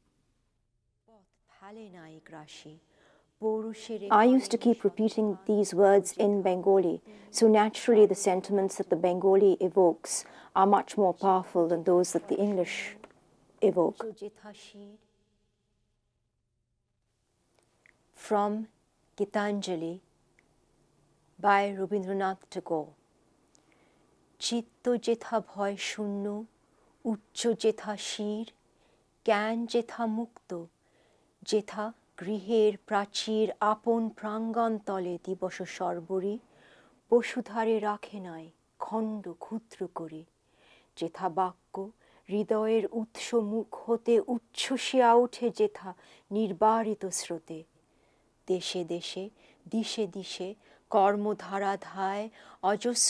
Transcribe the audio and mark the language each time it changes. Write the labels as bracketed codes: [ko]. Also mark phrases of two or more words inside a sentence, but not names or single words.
[en] I used to keep repeating these words in Bengali, so naturally the sentiments that the Bengali evokes are much more powerful than those that the English evoke. From Gitanjali by Rabindranath Tagore. [bn] চিত্ত যেথা ভয়শূন্য, উচ্চ যেথা শির, জ্ঞান যেথা মুক্ত, যেথা গৃহের প্রাচীর আপন প্রাঙ্গণ তলে দিবস সর্বরী বসুধারে রাখে নাই খণ্ড ক্ষুদ্র করে, যেথা বাক্য হৃদয়ের উৎস মুখ হতে উচ্ছ্বসিয়া ওঠে যেথা নির্বারিত স্রোতে, দেশে দেশে দিশে দিশে কর্মধারা ধায় অজস্র